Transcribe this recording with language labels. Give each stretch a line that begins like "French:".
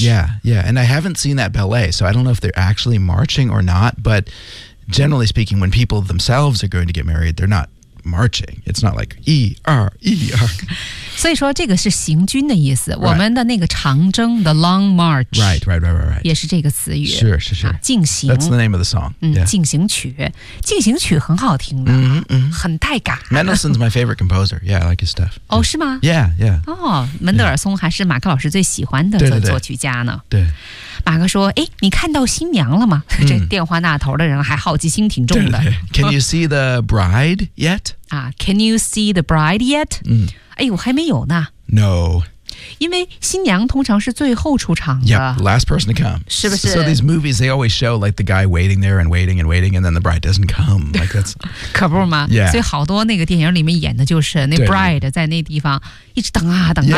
English: Yeah, yeah And I haven't seen that ballet So I don't know if they're actually marching or not But generally speaking When people themselves are going to get married They're not marching It's not like
Chinese: 一二一二所以说这个是行军的意思、
English: right.
Chinese: 我们的那个长征 The Long March
English: Right, right, right, right, right.
Chinese: 也是这个词语
English: Sure, sure, sure、
Chinese: 啊、进行
English: That's the name of the song、yeah.
Chinese: 进行曲进行曲很好听的、 mm-hmm. 很带感
English: Mendelssohn's my favorite composer Yeah, I like his stuff
Chinese: 哦、oh, 是吗
English: Yeah, yeah
Chinese: 哦门德尔松还是马克老师最喜欢的作曲家呢对, 对, 对, 对马克说哎，你看到新娘了吗、这电话那头的人还好奇心挺重的对对对
English: Can you see the bride yet?、啊、can you see the bride yet?、
Chinese: 哎呦，还没有呢。
English: No.
Chinese: 因为新娘通常是最后出场的。
English: Yeah, last person to come.
Chinese: 是不是
English: So these movies, they always show like the guy waiting there and waiting and waiting and then the bride doesn't come. Like that's...
Chinese: 可不吗
English: Yeah.
Chinese: 所以好多那个电影里面演的就是那 bride 在那地方一直等啊等啊